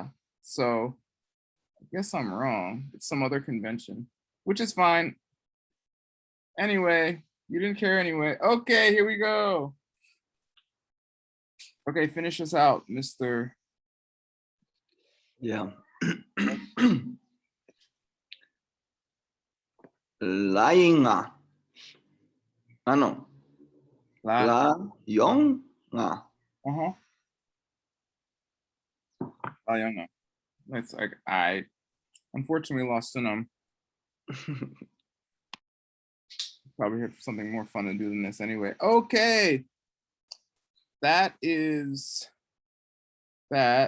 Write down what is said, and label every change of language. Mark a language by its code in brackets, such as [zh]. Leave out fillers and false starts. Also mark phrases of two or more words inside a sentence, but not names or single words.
[en] So I guess I'm wrong. It's some other convention, which is fine. Anyway, you didn't care anyway. Okay, here we go. Okay, finish us out, Mr. Yeah. Lainga. No. La Yonga. It's like I unfortunately lost Sunam. Probably have something more fun to do than this anyway. Okay. That is that.